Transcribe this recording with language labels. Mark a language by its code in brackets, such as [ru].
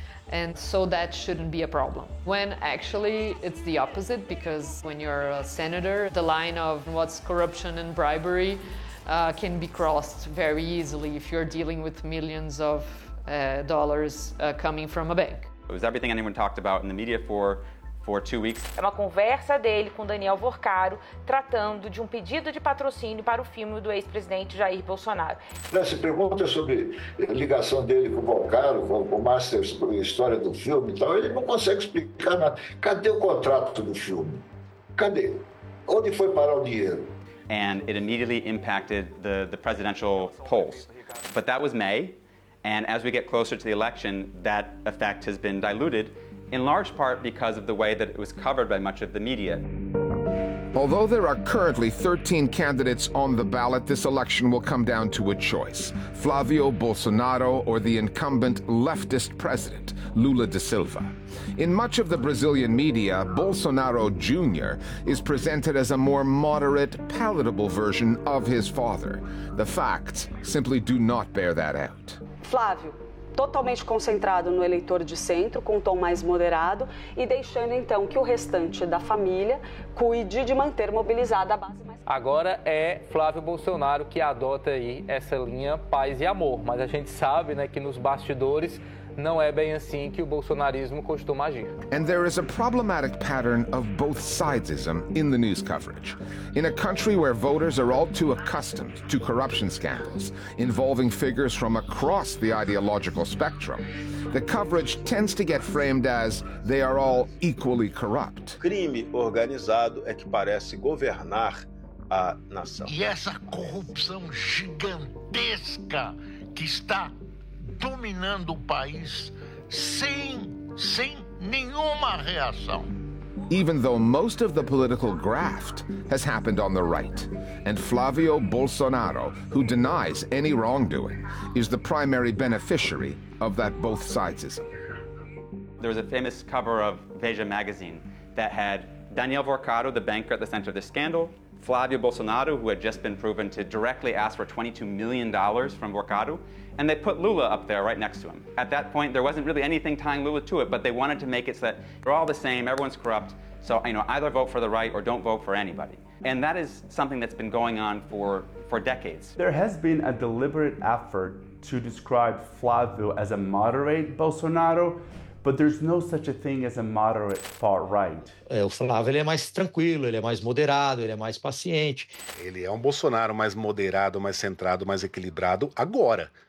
[en] And so that shouldn't be a problem. When actually it's the opposite, because when you're a senator, the line of what's corruption and bribery can be crossed very easily if you're dealing with millions of dollars coming from a bank. It was everything anyone talked about in the media for 2 weeks. [pt] É uma conversa dele com Daniel Vorcaro tratando de um pedido de patrocínio para o filme do ex-presidente Jair Bolsonaro. Se pergunta sobre a ligação dele com o Vorcaro, com o Master, sobre a história do filme e tal, ele não consegue explicar nada. Cadê o contrato do filme? Cadê? Onde foi parar o dinheiro? [en] And it immediately impacted the presidential polls. But that was May, and as we get closer to the election, that effect has been diluted. In large part because of the way that it was covered by much of the media. Although there are currently 13 candidates on the ballot, this election will come down to a choice: Flavio Bolsonaro or the incumbent leftist president, Lula da Silva. In much of the Brazilian media, Bolsonaro Jr. is presented as a more moderate, palatable version of his father. The facts simply do not bear that out. Flavio. [pt] Totalmente concentrado no eleitor de centro, com um tom mais moderado, e deixando então que o restante da família cuide de manter mobilizada a base mais... Agora é Flávio Bolsonaro que adota aí essa linha paz e amor, mas a gente sabe, né, que nos bastidores não é bem assim que o bolsonarismo costuma agir. [en] And there is a problematic pattern of both sidesism in the news coverage. In a country where voters are all too accustomed to corruption scandals involving figures from across the ideological spectrum, the coverage tends to get framed as they are all equally corrupt. [pt] Crime organizado é que parece governar a nação. E essa corrupção gigantesca que está dominando o país sem nenhuma reação. [en] Even though most of the political graft has happened on the right, and Flavio Bolsonaro, who denies any wrongdoing, is the primary beneficiary of that both sidesism. There was a famous cover of Veja magazine that had Daniel Vorcaro, the banker at the center of the scandal, Flavio Bolsonaro, who had just been proven to directly ask for $22 million from Vorcaro, and they put Lula up there right next to him. At that point, there wasn't really anything tying Lula to it, but they wanted to make it so that they're all the same, everyone's corrupt, so you know, either vote for the right or don't vote for anybody. And that is something that's been going on for decades. There has been a deliberate effort to describe Flavio as a moderate Bolsonaro, but there's no such a thing as a moderate far right. [pt] É, o Flávio, ele é mais tranquilo, ele é mais moderado, ele é mais paciente. Ele é um Bolsonaro mais moderado, mais centrado, mais equilibrado agora.